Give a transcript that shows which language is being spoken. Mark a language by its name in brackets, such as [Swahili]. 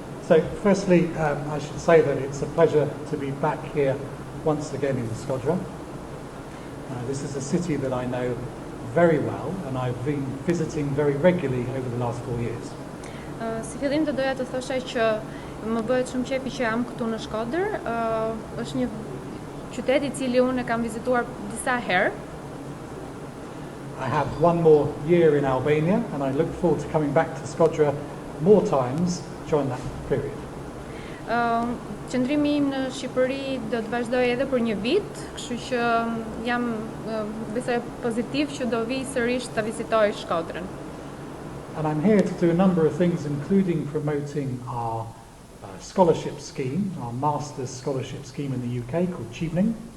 [English] So, firstly, I should say that it's a pleasure to be back here once again in Shkodra. This is a city that I know very well, and I've been visiting very regularly over the last 4 years. [Albanian] Si fillim të doja të thosha që më bëhet shumë qefi që jam këtu në Shkodër. Është një qytet I cili unë e kam vizituar disa herë. [English] I have one more year in Albania, and I look forward to coming back to Shkodra more times during that period. [Albanian] Qëndrimi im në Shqipëri do të vazhdojë edhe për një vit, kështu që jam besoj pozitiv që do vi sërish të vizitoj Shkodrën. [English] And I'm here to do a number of things, including promoting our scholarship scheme, our master's scholarship scheme in the UK called Chevening.